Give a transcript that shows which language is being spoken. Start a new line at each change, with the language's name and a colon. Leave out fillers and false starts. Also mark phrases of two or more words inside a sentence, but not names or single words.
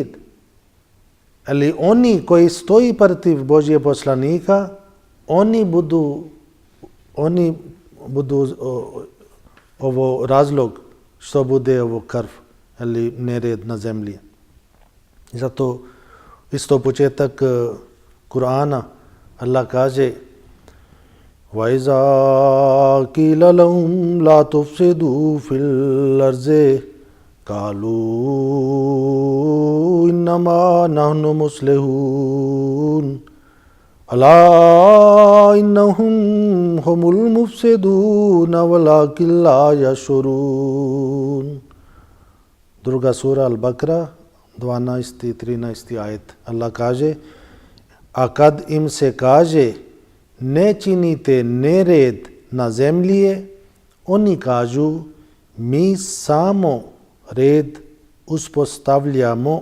Bosnian: Ali oni koji stoji protiv Božje poslanika, oni budu ovo razlog što bude ovo krv ili nered na zemlji. I zato isto početak Kur'ana Allah kaže
Arabic: وَإِذَا قِيلَ لَهُمْ لَا تُفْسِدُوا فِي الْأَرْضِ قَالُوا إِنَّمَا نَحْنُ مُصْلِحُونَ أَلَا إِنَّهُمْ هُمُ الْمُفْسِدُونَ وَلَكِنْ لَا يَشْعُرُونَ.
Bosnian: Druga sura Al-Bakra, 12. i 13. ajet. Allah kaže, a kad im se kaže ne činite nered na zemlji, oni kažu mi samo red uspostavljamo.